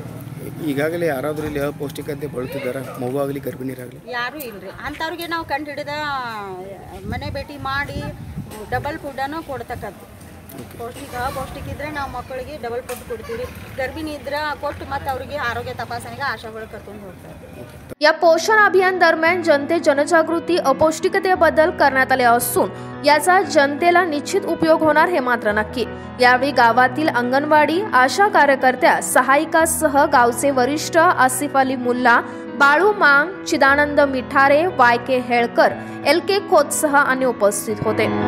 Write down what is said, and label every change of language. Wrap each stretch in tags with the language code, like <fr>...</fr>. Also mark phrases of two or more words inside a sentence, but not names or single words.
<kn>ಈಗಾಗಲೇ ಯಾರಾದರೂ ಇಲ್ಲಿ ಅಪೌಷ್ಟಿಕತೆ ಬಳಲ್ತಿದ್ದಾರೆ, ಮಗು ಆಗಲಿ ಗರ್ಭಿಣಿಯರಾಗಲಿ? ಯಾರೂ ಇಲ್ಲರಿ. ಅಂಥವ್ರಿಗೆ ನಾವು ಕಂಡು ಹಿಡಿದ ಮನೆ ಭೇಟಿ ಮಾಡಿ</kn> <en>double food</en> <kn>ಕೊಡ್ತಕ್ಕಂಥ. ಪೌಷ್ಟಿಕ ಇದ್ದರೆ ನಾವು ಮಕ್ಕಳಿಗೆ</kn> <en>double food</en> <kn>ಕೊಡ್ತೀವಿ. ಗರ್ಭಿಣಿ ಇದ್ರೆ ಕೊಟ್ಟು ಮತ್ತು ಅವರಿಗೆ ಆರೋಗ್ಯ ತಪಾಸಣೆಗೆ ಆಶಾಗಳು ಕರ್ಕೊಂಡು ಹೋಗ್ತಾರೆ.</kn> <mr>या पोषण अभियान दरम्यान जनतेत जनजागृती अपौष्टिकतेबद्दल करण्यात आले असून याचा जनतेला निश्चित उपयोग होणार हे मात्र नक्की. यावेळी गावातील अंगणवाडी, आशा कार्यकर्त्या, सहायिकासह गावचे वरिष्ठ आसिफ अली मुल्ला, बाळू मांग, चिदानंद मिठारे, YK हेळकर, LK खोतसह अन्य उपस्थित होते.</mr>